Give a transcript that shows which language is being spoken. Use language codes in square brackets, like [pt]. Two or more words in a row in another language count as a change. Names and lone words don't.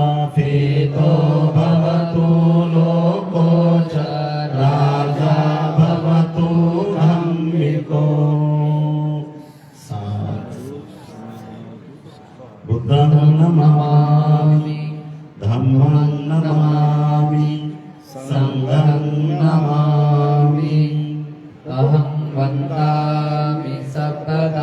[pi] पीतो भवतु लोको च राजा भवतु धम्मिको बुद्धं नमामि धम्मं नमामि संघं नमामि अहं वन्दामि सर्वदा.